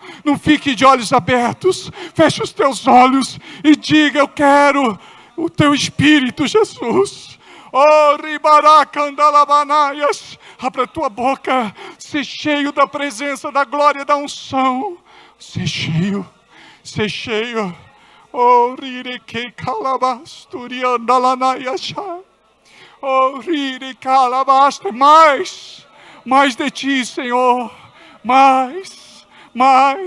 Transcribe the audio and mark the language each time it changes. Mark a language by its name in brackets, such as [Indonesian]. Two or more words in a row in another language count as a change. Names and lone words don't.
[Portuguese] Não fique de olhos abertos, feche os teus olhos e diga: eu quero o Teu Espírito, Jesus. Oh, ribaracandalabanaias, abra a tua boca, ser cheio da presença, da glória, da unção. Ser cheio, ser cheio. Oh, rirequei calabasturiandalanaiasha. Oh, rire calabaste, mais de Ti, Senhor, mais.